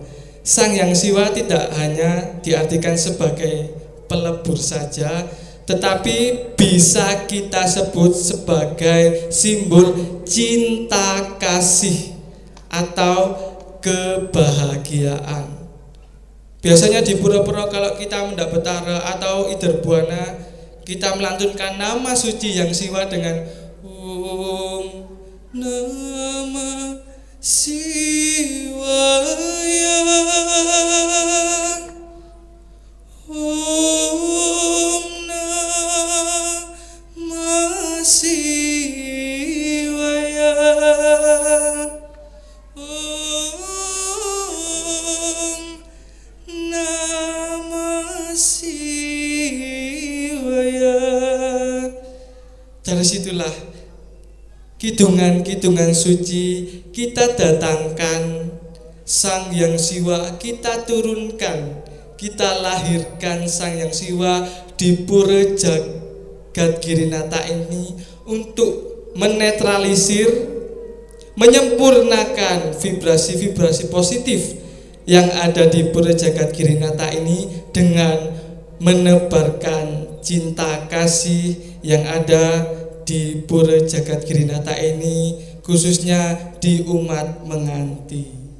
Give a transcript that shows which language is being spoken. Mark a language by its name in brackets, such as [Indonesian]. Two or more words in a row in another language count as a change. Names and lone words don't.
[Indonesian] Sang Hyang Siwa tidak hanya diartikan sebagai pelebur saja, tetapi bisa kita sebut sebagai simbol cinta kasih atau kebahagiaan. Biasanya di pura-pura kalau kita mendak betara atau ider buana, kita melantunkan nama suci Hyang Siwa dengan [Sanskrit] Om Namah Shivaya, Om Namah Shivaya, Om Namah Shivaya. [Indonesian] Dari situlah kidungan-kidungan suci kita datangkan Sang Hyang Siwa, kita turunkan, kita lahirkan Sang Hyang Siwa di pura Jagat Girinata ini untuk menetralisir, menyempurnakan vibrasi-vibrasi positif yang ada di pura Jagat Girinata ini dengan menebarkan cinta kasih yang ada di pura Jagat Girinata ini, khususnya di umat menganti.